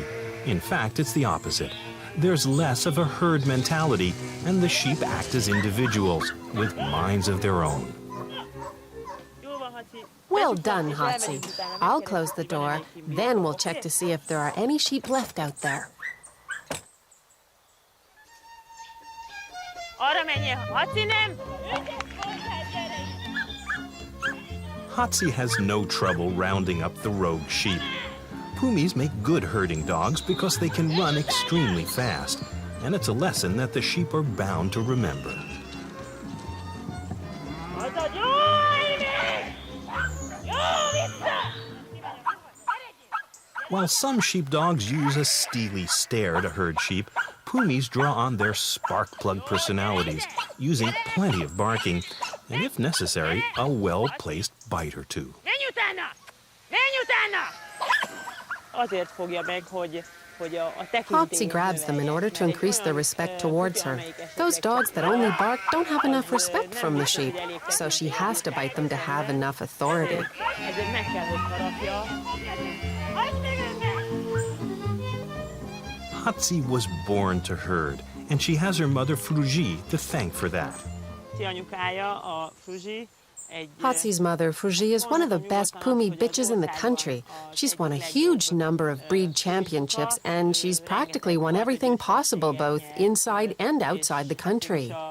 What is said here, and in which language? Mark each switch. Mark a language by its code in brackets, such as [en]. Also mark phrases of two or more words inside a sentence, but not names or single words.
[en] In fact, it's the opposite. There's less of a herd mentality, and the sheep act as individuals with minds of their own. Well done, Hatzi. I'll close the door, then we'll check to see if there are any sheep left out there. [hu] Arra menjél, Hatzi nem! [en] Hatzi has no trouble rounding up the rogue sheep. Pumis make good herding dogs because they can run extremely fast, and it's a lesson that the sheep are bound to remember. While some sheepdogs use a steely stare to herd sheep, Pumis draw on their spark plug personalities, using plenty of barking, and if necessary, a well-placed bite or two. [hu] Menj utána! Menj utána! Azért fogja meg, hogy a [en] Hatzi grabs them in order to increase their respect towards her. Those dogs that only bark don't have enough respect from the sheep, so she has to bite them to have enough authority. [hu] Ezért meg kell, hogy harapja. [en] Hatzi was born to herd, and she has her mother Frugy to thank for that. Hatzi's mother, Frugy, is one of the best Pumi bitches in the country. She's won a huge number of breed championships, and she's practically won everything possible, both inside and outside the country.